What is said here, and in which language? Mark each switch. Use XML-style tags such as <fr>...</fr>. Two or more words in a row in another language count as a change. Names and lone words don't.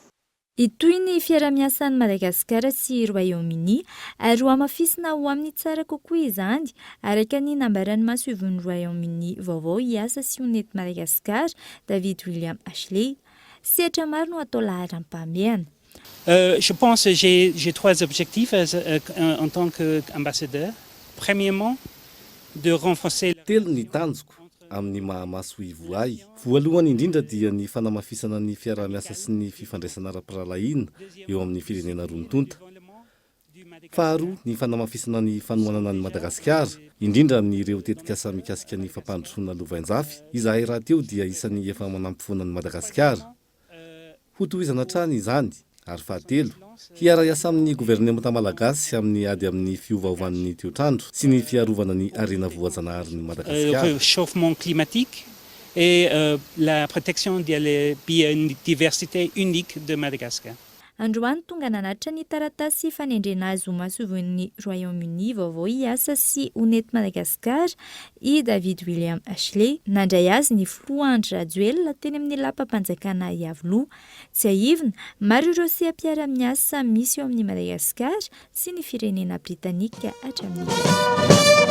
<mg>Itoy ny fiara-miasan'ny Madagasikara sy Royaume-Uni ary ho amafisina ho amin'ny tsara kokoa izany araka ny nambaran'ny masivoan'ny Royaume-Uni vaovao hiasa sy honety Madagasikara David William Ashley. Sehatra maro no atao laharam-pahamehana.</mg> <fr>Je pense que j'ai 3 objectifs en tant qu'ambassadeur. Premièrement, de renforcer</fr> <mg>telo ny tanjoko amin'ny mahamaso ivo ahy. Voalohany indrindra dia ny fanamafisana ny fiara-miasa sy ny fifandraisana ara-piralahiana eo amin'ny firenena roa nitonta. Faharoa, ny fanamafisana ny fanohanana ny Madagasikara, indrindra amin'ireo tetikasa mikasika ny fampandrosoana lovain-jafy. Izahay raha teo dia isan'ny efa manampifona ny Madagasikara. Hotohizana trany izany ary fahatelo, hiara-iasa amin'ny gouvernementa malagasy amin'ny ady amin'ny fiovaovan'ny toetrandro sy ny fiarovana ny arena voazanaharin'ny Madagasikara.</mg> <fr>Réchauffement climatique et la protection de la biodiversité unique de Madagascar.</fr> <mg>Androany tonga nanatra ny taratasy fanendrena azy ho masivoan'ny Royaume-Uni vaovao hiasa sy honety Madagasikara i David William Ashley nandray azy ny Floandro Rajoelina teny amin'ny lapam-panjakana Iavoloha. Tsy aivina, maro ireo seha-piara-miasa misy eo amin'ny Madagasikara sy ny firenena Britanika hatramin'izay.</mg>